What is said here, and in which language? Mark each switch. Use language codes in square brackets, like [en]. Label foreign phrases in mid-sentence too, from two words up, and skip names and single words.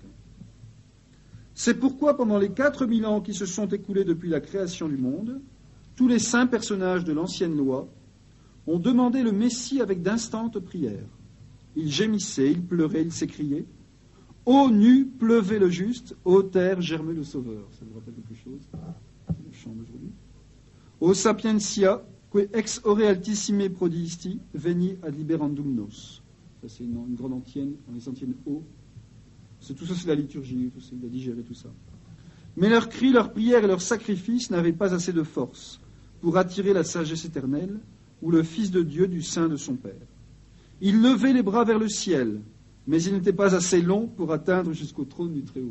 [fr] C'est pourquoi, pendant les 4000 ans qui se sont écoulés depuis la création du monde, tous les saints personnages de l'ancienne loi ont demandé le Messie avec d'instantes prières. Ils gémissaient, ils pleuraient, ils s'écriaient « Ô nu, pleuvait le juste, ô terre, germait le Sauveur ». Ça vous rappelle quelque chose? Le chant d'aujourd'hui. [la] « Ô sapientia, que ex ore altissime prodiisti, veni ad liberandum nos ». [fr] Ça, c'est une grande antienne, dans les antiennes O. Tout ça, c'est la liturgie, tout ça, il a digéré tout ça. Mais leurs cris, leurs prières et leurs sacrifices n'avaient pas assez de force pour attirer la sagesse éternelle ou le Fils de Dieu du sein de son Père. Il levait les bras vers le ciel, mais il n'était pas assez long pour atteindre jusqu'au trône du Très-Haut.